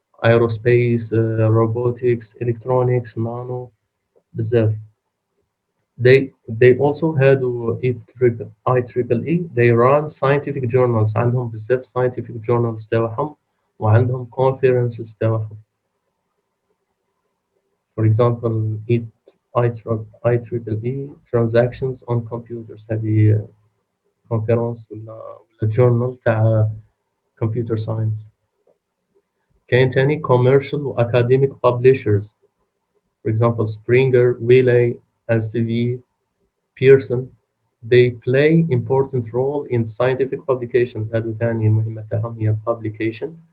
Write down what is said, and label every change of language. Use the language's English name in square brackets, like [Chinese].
[English] Aerospace, robotics, electronics, nano, بزاف. They also had IEEE. They run scientific journals. [Arabic] عندهم بزاف [English] scientific journals [Arabic] تاعهم وعندهم conferences تاعهم. [English] For example, IEEE transactions on computers. [Arabic] هذه conference ولا journal تاع computer science. كاين تاني commercial و academic publishers. [English] For example, Springer, Wiley, Elsevier, Pearson. They play important role in scientific publications. [Arabic] هذو ثاني المهمة تاعهم هي publication.